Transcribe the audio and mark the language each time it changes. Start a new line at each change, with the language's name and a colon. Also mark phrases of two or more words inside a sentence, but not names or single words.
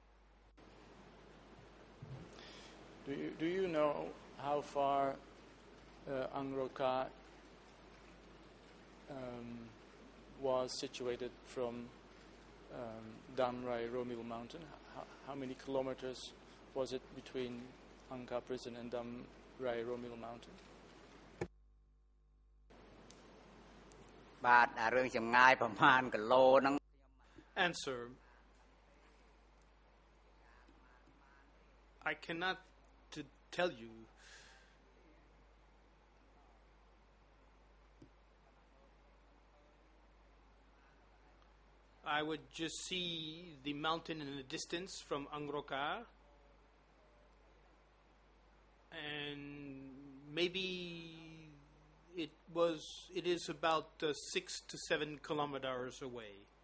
English: Do you know how far Angroka was situated from Dam Rai Romil mountain? How many kilometers was it between Angka prison and Dam Rai Romil mountain?
Khmer: បាទអារឿងចម្ងាយប្រមាណគីឡូហ្នឹង
English: Answer. I cannot tell you. I would just see the mountain in the distance from Angroka, and maybe it is about 6 to 7 kilometers away.